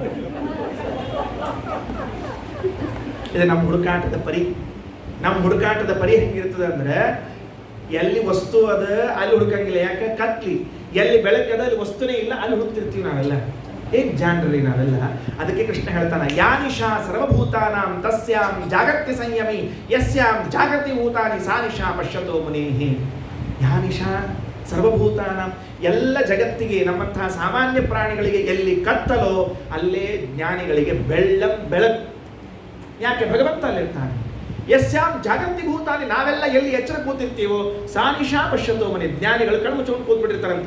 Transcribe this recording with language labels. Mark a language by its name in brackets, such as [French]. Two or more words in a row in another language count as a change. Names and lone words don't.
[Kannada] ಇದು ನಮ್ಮ ಹುಡುಕಾಟದ ಪರಿ. ನಮ್ಮ ಹುಡುಕಾಟದ ಪರಿ ಹೆಂಗಿರ್ತದೆ ಅಂದ್ರೆ, ಎಲ್ಲಿ ವಸ್ತು ಅದ ಅಲ್ಲಿ ಹುಡುಕಂಗಿಲ್ಲ. ಯಾಕೆ? ಕತ್ಲಿ. ಎಲ್ಲಿ ಬೆಳಕದ ಅಲ್ಲಿ ವಸ್ತುನೇ ಇಲ್ಲ, ಅಲ್ಲಿ ಹುಡುಕ್ತಿರ್ತೀವಿ ನಾವೆಲ್ಲ. ಹೇಗ್ ಜಾನ್ರಿ ನಾವೆಲ್ಲ. ಅದಕ್ಕೆ ಕೃಷ್ಣ ಹೇಳ್ತಾನ, [Sanskrit] यानिशा सर्वभूतानां तस्यां जागर्ति संयमि यस्यां जागृति भूतानि सा निशा पश्यतो मुनेहि. यानिशा सर्वभूतानां, [Kannada] ಎಲ್ಲ ಜಗತ್ತಿಗೆ, ನಮ್ಮಂತಹ ಸಾಮಾನ್ಯ ಪ್ರಾಣಿಗಳಿಗೆ ಎಲ್ಲಿ ಕತ್ತಲೋ ಅಲ್ಲೇ ಜ್ಞಾನಿಗಳಿಗೆ ಬೆಳಕು. ಯಾಕೆ? ಭಗವಂತ ಅಲ್ಲಿರ್ತಾನೆ. [Sanskrit] यस्यां जागृति भूतानि, [Kannada] ನಾವೆಲ್ಲ ಎಲ್ಲಿ ಎಚ್ಚರ ಕೂತಿರ್ತೀವೋ [Sanskrit] सा निशा पश्यतो मने, [Kannada] ಜ್ಞಾನಿಗಳು ಕಣ್ಣು ಮುಚ್ಚಿಕೊಂಡು ಕೂತ್ಬಿಟ್ಟಿರ್ತಾರಂತೆ.